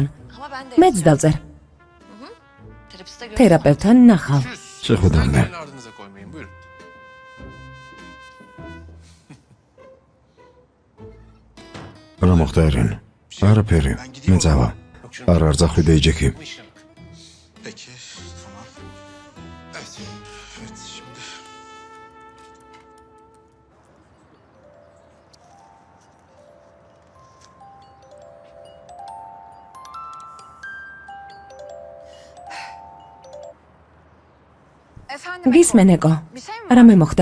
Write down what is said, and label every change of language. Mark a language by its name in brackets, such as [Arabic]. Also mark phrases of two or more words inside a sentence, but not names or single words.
[Georgian] მეც დავწერ. თერაპევტთან ნახავ. შეხვედრამდე. რა მოხდა ერენ? არაფერი, მე წავა. არ არძახვი და იჯექი. [Turkish] Peki, tamam. Evet, şimdi. [Georgian] გისმენეკო, რამე მოხდა?